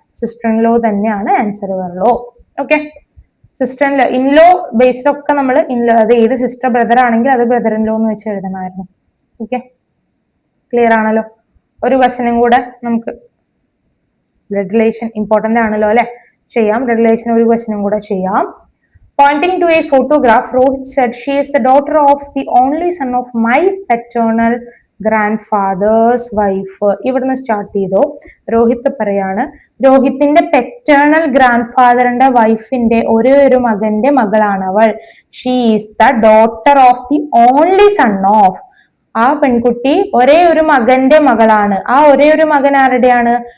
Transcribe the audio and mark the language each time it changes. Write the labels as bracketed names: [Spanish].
[Malayalam] Sister in law തന്നെയാണ് answer വരുള്ളൂ. Okay, sister in law based ഒക്കെ നമ്മൾ ഇൻലോ, അത് ഏത് സിസ്റ്റർ ബ്രദർ ആണെങ്കിൽ അത് ബ്രദർ ഇൻ ലോ എന്ന് വെച്ച് എഴുതണമായിരുന്നു. ഓക്കെ, ക്ലിയർ ആണല്ലോ. ഒരു ക്വസ്റ്റ്യനും കൂടെ നമുക്ക് ബ്ലഡ് റിലേഷൻ ഇമ്പോർട്ടന്റ് ആണല്ലോ അല്ലെ, ചെയ്യാം. ബ്ലഡ് റിലേഷൻ ഒരു ക്വസ്റ്റ്യനും കൂടെ ചെയ്യാം. [English] Pointing to a photograph, Rohit said, "She is the daughter of the only son of my paternal grandfather's wife." [Malayalam] ഇവിടുന്ന് സ്റ്റാർട്ട് ചെയ്തോ. രോഹിത് പറയാണ് രോഹിത്തിന്റെ പെറ്റേണൽ ഗ്രാൻഡ് ഫാദറിന്റെ വൈഫിന്റെ ഒരേ ഒരു മകന്റെ മകളാണ് അവൾ. [English] She is the daughter of the only son of. [Malayalam] ആ പെൺകുട്ടി ഒരേ ഒരു മകന്റെ മകളാണ്. ആ ഒരേ ഒരു മകൻ ആരുടെയാണ്?